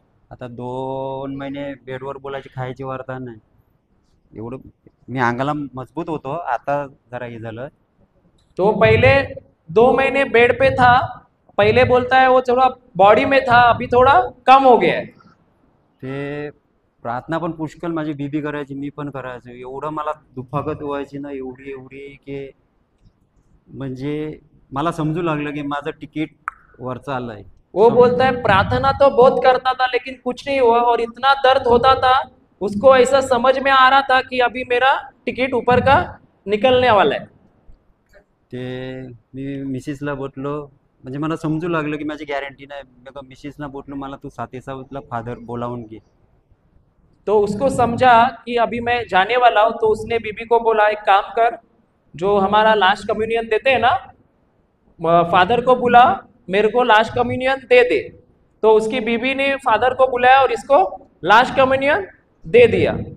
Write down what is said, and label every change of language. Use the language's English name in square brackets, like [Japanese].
[Marathi] आता 2 महिने बेडवर बोलायची, खायची वार्ता नाही. एवढं मी अंगाला मजबूत होतो, आता जरा हे झालं. [Hindi] तो पहले 2 महीने बेड पे था. पहले बोलता है वो थोड़ा बॉडी में था, अभी थोड़ा कम हो गया है. [Marathi] ते प्रार्थना पण पुष्कळ माझी बीबी करायची, मी पण करायचो. एवढं मला दुखापत व्हायची ना, एवढी एवढी की म्हणजे मला समजू लागलं की माझं तिकीट वरचं आलंय. [Hindi] वो बोलता है प्रार्थना तो बहुत करता था, लेकिन कुछ नहीं हुआ, और इतना दर्द होता था, उसको ऐसा समझ में आ रहा था कि अभी मेरा टिकट ऊपर का निकलने वाला है. [Marathi] ते मी मिसेसला बोललो, म्हणजे मला समजू लागलं की माझी गॅरंटी नाही. मग मिसेसला बोललो, मला तू 7/7 फादर बोलावून घे. [Hindi] तो उसको समझा कि अभी मैं जाने वाला हूँ, तो उसने बीबी को बोला, एक काम कर, जो हमारा लास्ट कम्युनियन देते हैं ना, फादर को बुला, मेरे को लास्ट कम्युनियन दे दे. तो उसकी बीबी ने फादर को बुलाया और इसको लास्ट कम्युनियन दे दिया.